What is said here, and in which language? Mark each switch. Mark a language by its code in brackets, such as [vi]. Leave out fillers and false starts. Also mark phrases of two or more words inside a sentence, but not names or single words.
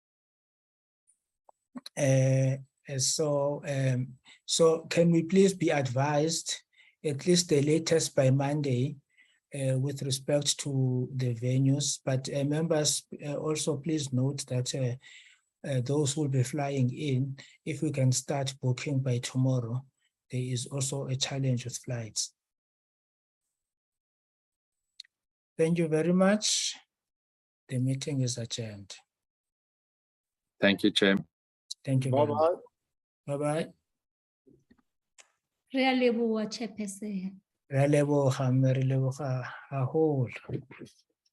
[en] So can we please be advised, at least the latest by Monday, with respect to the venues, but members also please note that those who will be flying in, if we can start booking by tomorrow, there is also a challenge with flights. Thank you very much. The meeting is adjourned. Thank you, Chair. Thank you. Bye-bye. Bye-bye. [st] Re a leboha, Chairperson. Re a leboha, mme re leboga haholo.